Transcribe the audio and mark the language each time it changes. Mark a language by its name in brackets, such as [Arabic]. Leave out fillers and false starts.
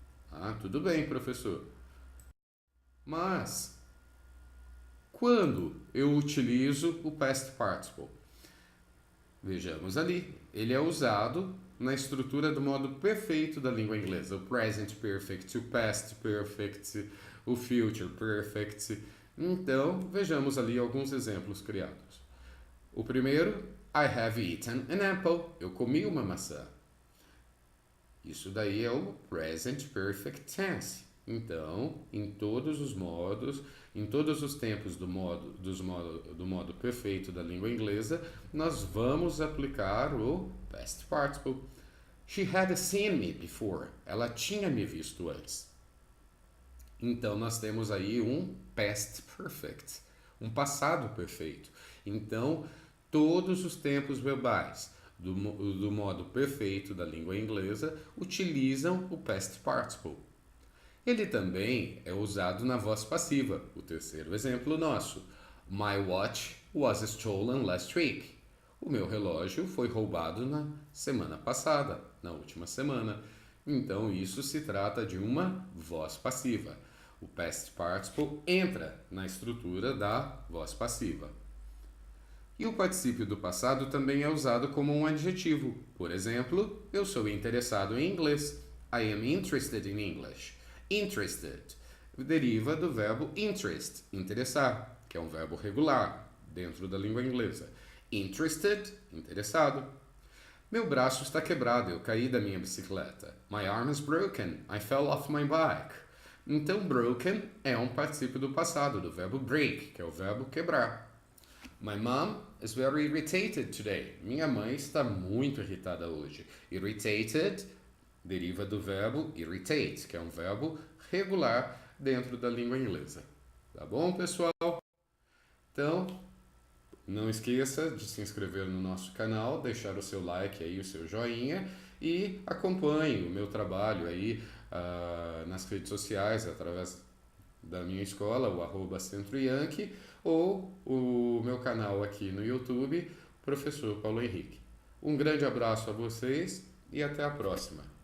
[Portuguese] Ah, tudo bem, professor. Mas, quando eu utilizo o past participle? Vejamos ali, ele é usado na estrutura do modo perfeito da língua inglesa. O present perfect, o past perfect, o future perfect. Então, vejamos ali alguns exemplos criados. O primeiro, [English] I have eaten an apple. [Portuguese] Eu comi uma maçã. Isso daí é o present perfect tense. Então, em todos os modos, em todos os tempos do modo perfeito da língua inglesa, nós vamos aplicar o past participle. [English] She had seen me before. [Portuguese] Ela tinha me visto antes. Então, nós temos aí um past perfect, um passado perfeito. Então, todos os tempos verbais do modo perfeito da língua inglesa utilizam o past participle. Ele também é usado na voz passiva. O terceiro exemplo nosso. [English] My watch was stolen last week. [Portuguese] O meu relógio foi roubado na semana passada, na última semana. Então, isso se trata de uma voz passiva. O past participle entra na estrutura da voz passiva. E o particípio do passado também é usado como um adjetivo. Por exemplo, eu sou interessado em inglês. [English] I am interested in English. [Portuguese] Interested deriva do verbo interest, interessar, que é um verbo regular dentro da língua inglesa. Interested, interessado. Meu braço está quebrado, eu caí da minha bicicleta. [English] My arm is broken, I fell off my bike. [Portuguese] Então, broken é um particípio do passado, do verbo break, que é o verbo quebrar. [English] My mom is very irritated today. [Portuguese] Minha mãe está muito irritada hoje. Irritated deriva do verbo irritate, que é um verbo regular dentro da língua inglesa. Tá bom, pessoal? Então, não esqueça de se inscrever no nosso canal, deixar o seu like aí, o seu joinha e acompanhe o meu trabalho aí nas redes sociais, através da minha escola, o @CentroYankee, ou o meu canal aqui no YouTube, Professor Paulo Henrique. Um grande abraço a vocês e até a próxima.